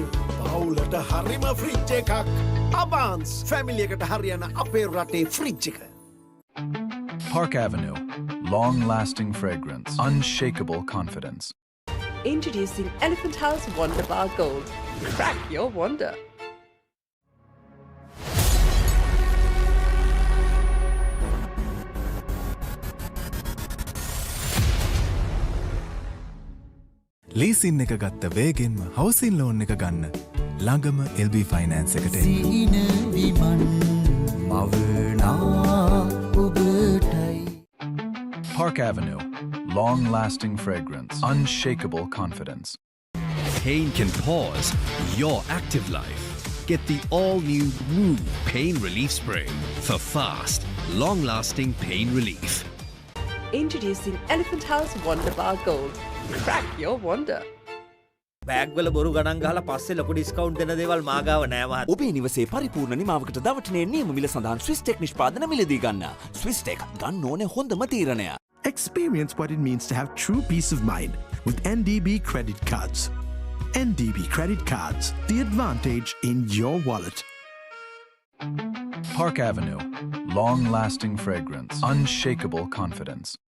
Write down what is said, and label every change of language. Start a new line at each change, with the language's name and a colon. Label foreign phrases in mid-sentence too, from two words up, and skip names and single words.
Sinhala: පවුලට හරිම fridge එකක්. Abans family එකට හරියන අපේ රටේ fridge එක.
English: Park Avenue. Long-lasting fragrance. Unshakable confidence. Introducing Elephant House Wonder Bar Gold. Crack your wonder.
Sinhala: ලීසින් එක ගත්ත වේගෙන්ම හවසින් ලෝන් එක ගන්න ළඟම LB ෆයිනෑන්ස් එකට සීන විමන් මවනා ඔබටයි. Park Avenue. Long-lasting fragrance. Unshakable confidence.
English: Pain can pause your active life. Get the all-new Woo Pain Relief Spray for fast, long-lasting pain relief. Introducing Elephant House Wonder Bar Gold. Crack your wonder.
Sinhala: බෑග් වල බොරු ගණන් ගහලා පස්සේ ලොකු ඩිස්කවුන්ට් දෙන දේවල් මාගාව නෑ මහත්. ඔබේ නිවසේ පරිපූර්ණ නිමාවකට දවටනේ නියම මිල සඳහන් ස්විස් ටෙක් නිෂ්පාදන මිලදී ගන්න. ස්විස් ටෙක් ගන්න ඕනේ හොඳම තීරණය.
English: Experience what it means to have true peace of mind with NDB credit cards. NDB credit cards, the advantage in your wallet. Park Avenue. Long-lasting fragrance. Unshakable confidence.